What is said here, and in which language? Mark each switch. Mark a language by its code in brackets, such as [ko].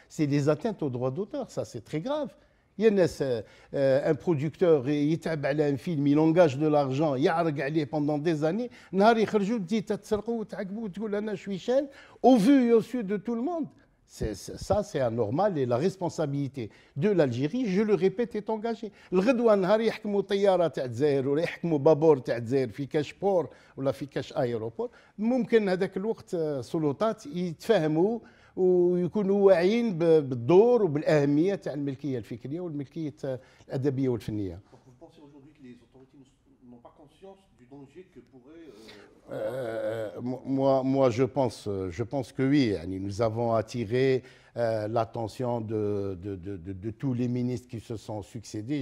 [fr] C'est les atteintes aux droits d'auteur. Ça, c'est très grave. Il y a un producteur, il travaille à un film, il engage de l'argent, il y a pendant des années, au vu et au su de tout le monde. Ça, c'est anormal et la responsabilité de l'Algérie, je le répète, est engagée. [ar] الغدوة نهار يحكموا طيارة تاع الجزائر ولا يحكموا بابور تاع الجزائر في كاش بور ولا في كاش ايروبور ممكن هذاك الوقت السلطات يتفاهموا ويكونوا واعيين بالدور وبالاهميه تاع الملكيه الفكريه والملكيه الادبيه والفنيه. [fr] Vous pensez aujourd'hui que les autorités n'ont pas conscience du danger que pourrait moi je pense que oui. Nous avons attiré l'attention de tous les ministres qui se sont succédés.